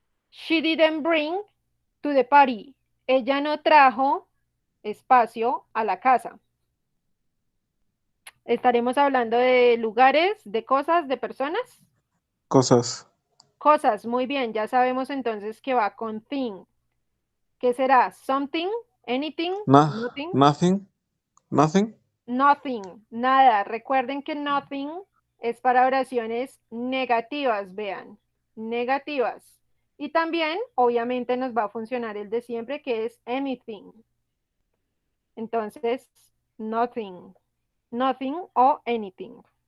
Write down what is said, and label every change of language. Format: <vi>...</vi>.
<en>She didn't bring to the party.</en> <es>Ella no trajo espacio a la casa. Estaremos hablando de lugares, de cosas, de personas. Cosas. Cosas, muy bien. Ya sabemos entonces que va con thing. ¿Qué será?</es> <en>Something, anything, nothing, Nothing. Nothing.</en> <es>nothing, nada. Recuerden que nothing es para oraciones negativas, vean, negativas. Y también, obviamente, nos va a funcionar el de siempre, que es anything.</es> <en>Entonces, nothing, nothing o anything.</en>